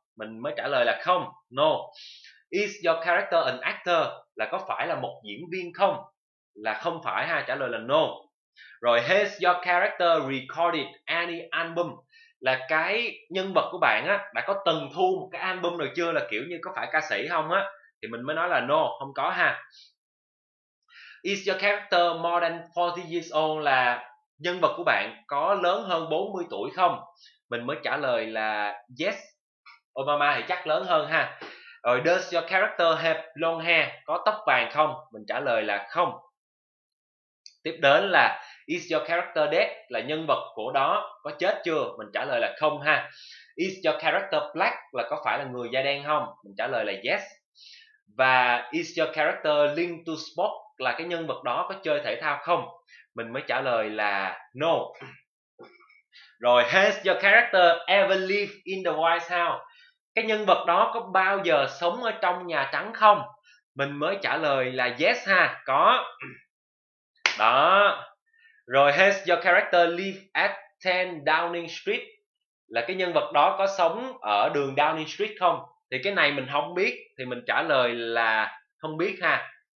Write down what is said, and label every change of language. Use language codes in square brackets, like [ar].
[vi] Mình mới trả lời là không, [en] no. Is your character an actor, [vi] là có phải là một diễn viên không? Là không phải ha, trả lời là no. Rồi, [en] has your character recorded any album, [vi] là cái nhân vật của bạn á đã có từng thu một cái album rồi chưa, là kiểu như có phải ca sĩ không á, thì mình mới nói là no, không có ha. [en] Is your character more than 40 years old? [vi] Là nhân vật của bạn có lớn hơn 40 tuổi không? Mình mới trả lời là yes. Obama thì chắc lớn hơn ha. [en] Rồi does your character have long hair? [vi] Có tóc vàng không? Mình trả lời là không. Tiếp đến là [en] is your character dead? [vi] Là nhân vật của đó có chết chưa? Mình trả lời là không ha. [en] Is your character black? [vi] Là có phải là người da đen không? Mình trả lời là yes. [en] Và is your character linked to sport? [vi] Là cái nhân vật đó có chơi thể thao không? Mình mới trả lời là no. [en] Rồi, has your character ever lived in the White House? [vi] Cái nhân vật đó có bao giờ sống ở trong Nhà Trắng không? Mình mới trả lời là yes ha, có. Đó. [en] Rồi, has your character lived at 10 Downing Street? [vi] Là cái nhân vật đó có sống ở đường Downing Street không? Thì cái này mình không biết, thì mình trả lời là không biết ha.